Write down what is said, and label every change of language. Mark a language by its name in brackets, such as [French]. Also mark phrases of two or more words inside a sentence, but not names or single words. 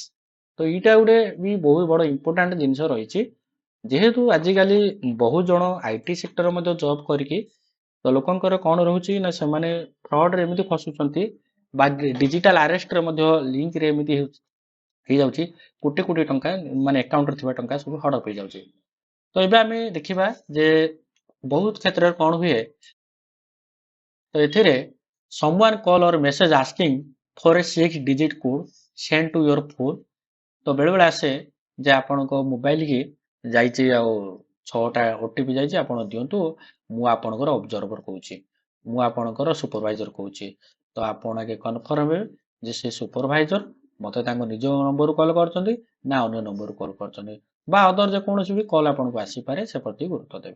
[Odia] ତ ଏଇଟା ଗୋଟେ ବି ବହୁତ ବଡ଼ ଇମ୍ପୋର୍ଟାଣ୍ଟ ଜିନିଷ ରହିଛି, ଯେହେତୁ ଆଜିକାଲି ବହୁତ ଜଣ [English] IT sector [Odia] ମଧ୍ୟ ଜବ୍ କରିକି ତ ଲୋକଙ୍କର କ'ଣ ରହୁଛି ନା ସେମାନେ ଫ୍ରଡରେ ଏମିତି ଫସୁଛନ୍ତି ବା ଡିଜିଟାଲ ଆରେଷ୍ଟରେ ମଧ୍ୟ ଲିଙ୍କରେ ଏମିତି ହେଇଯାଉଛି କୋଟି କୋଟି ଟଙ୍କା ମାନେ ଆକାଉଣ୍ଟରେ ଥିବା ଟଙ୍କା ସବୁ ହଡପ ହେଇଯାଉଛି। ତ ଏବେ ଆମେ ଦେଖିବା ଯେ ବହୁତ କ୍ଷେତ୍ରରେ କ'ଣ ହୁଏ, ତ ଏଥିରେ [English] someone call or message asking for a 6 digit code sent to your phone। [Odia] ତ ବେଳେବେଳେ ଆସେ ଯେ ଆପଣଙ୍କ ମୋବାଇଲ କି ଯାଇଛି ଆଉ 6ଟା ଓଟିପି ଯାଇଛି, ଆପଣ ଦିଅନ୍ତୁ, ମୁଁ ଆପଣଙ୍କର ଅବଜର୍ଭର କହୁଛି, ମୁଁ ଆପଣଙ୍କର ସୁପରଭାଇଜର କହୁଛି। ତ ଆପଣ ଆଗେ କନଫର୍ମ ହେବେ ଯେ ସେ ସୁପରଭାଇଜର ମୋତେ ତାଙ୍କ ନିଜ ନମ୍ବରରୁ କଲ୍ କରୁଛନ୍ତି ନା ଅନ୍ୟ ନମ୍ବରରୁ କଲ୍ କରୁଛନ୍ତି, ବା ଅଦର ଯେକୌଣସି ବି କଲ୍ ଆପଣଙ୍କୁ ଆସିପାରେ, ସେ ପ୍ରତି ଗୁରୁତ୍ୱ ଦେବେ।